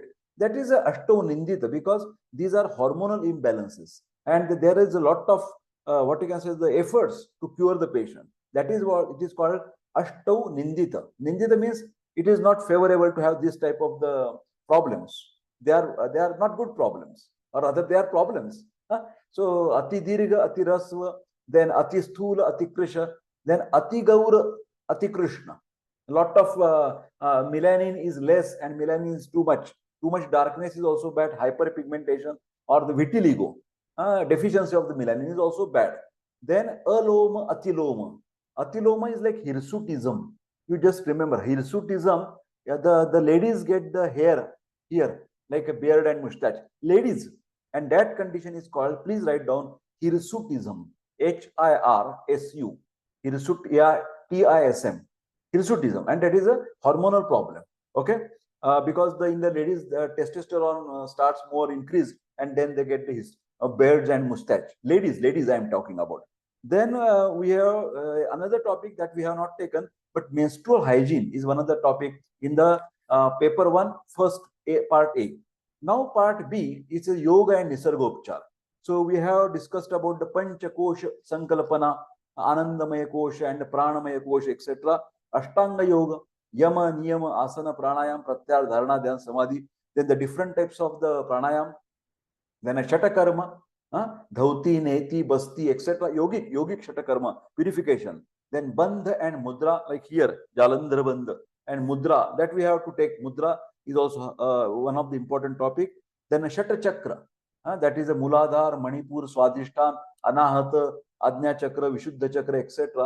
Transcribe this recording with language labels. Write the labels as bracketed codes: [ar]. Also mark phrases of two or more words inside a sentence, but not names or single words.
[en] That is a [sa] Ashtau Nindita, [en] because these are hormonal imbalances, and there is a lot of the efforts to cure the patient. That is what it is called [sa] Ashtau Nindita. [en] Nindita means it is not favorable to have this type of the problems. They are not good problems, or rather they are problems. [sa] So Ati Dirgha, Ati Rasva, then Ati Sthula, Ati Krisha, then Ati Gaura, Ati Krishna. [en] A lot of melanin is less and melanin is too much. Too much darkness is also bad. Hyperpigmentation or the vitiligo, deficiency of the melanin is also bad. Then Aloma, Atiloma. Atiloma is like hirsutism. You just remember hirsutism. The ladies get the hair here like a beard and mustache. Ladies, and that condition is called. Please write down hirsutism. HIRSU. TISM. Hirsutism, and that is a hormonal problem. Okay, because in the ladies the testosterone starts more increased, and then they get the beards and mustache. Ladies I am talking about. Then we have another topic that we have not taken, but menstrual hygiene is one of the topic in the paper 1, first part A. Now part B is a yoga and nisargopchar. So we have discussed about the [sa] pancha kosha sankalpana, anandamaya kosha [en] and [sa] pranamaya kosha, [en] etc. Ashtanga yoga, yama, niyama, asana, pranayam, pratyar, dharana, dhyan, samadhi. Then the different types of the pranayam. Then a shatakarma, Dhauti, Neti, Basti, etc. Yogic Shatakarma, purification. Then Bandha and Mudra, like here, Jalandhar Bandha and Mudra, that we have to take. Mudra is also one of the important topic. Then Shata Chakra, that is a Muladhar, Manipur, Swadhishtan, Anahata, Ajna Chakra, Vishuddha Chakra, etc.